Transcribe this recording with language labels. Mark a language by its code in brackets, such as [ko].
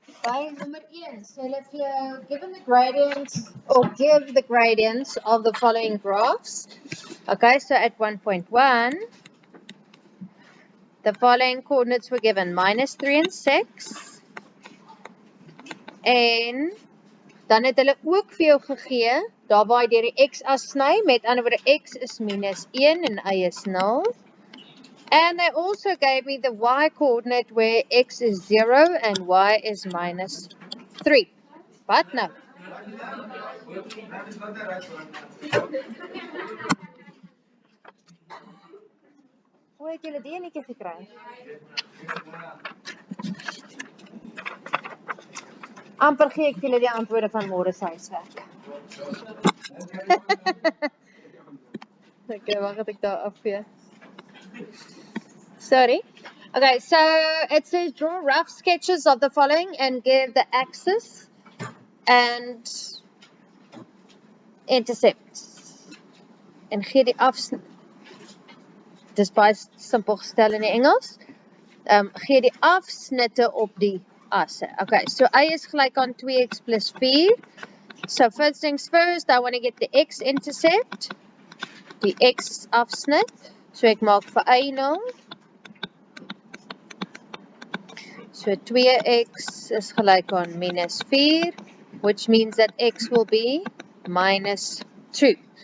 [en] By number 1, so if you're given the gradients or give the gradients of the following graphs. Okay, so at 1.1, the following coordinates were given, -3 and 6. [af] En dan het hulle ook vir jou gegee, daar waar jy deur die x-as sny, met ander woorde x is -1 en y is 0. [en] And they also gave me the y coordinate where x is 0 and y is -3. [af] Wat nou? Hoe het julle die enetjie gekry? Amper gee ek julle die antwoorde van môre se huiswerk. Okay, wag, ek daar afvee. Sorry. [en] Okay, so it says draw rough sketches of the following and give the axis and intercepts. [af] En gee die afsnit. Dis baie simpel gestel in die Engels. Gee die afsnitte op die asse. [en] Okay, so y [af] is gelyk aan [en] 2x plus 4. So first things first, I want to get the x-intercept. [af] Die x-afsnit. So ek maak vir y 0. [en] So 2x [af] is gelyk aan [en] -4, which means that x will be -2.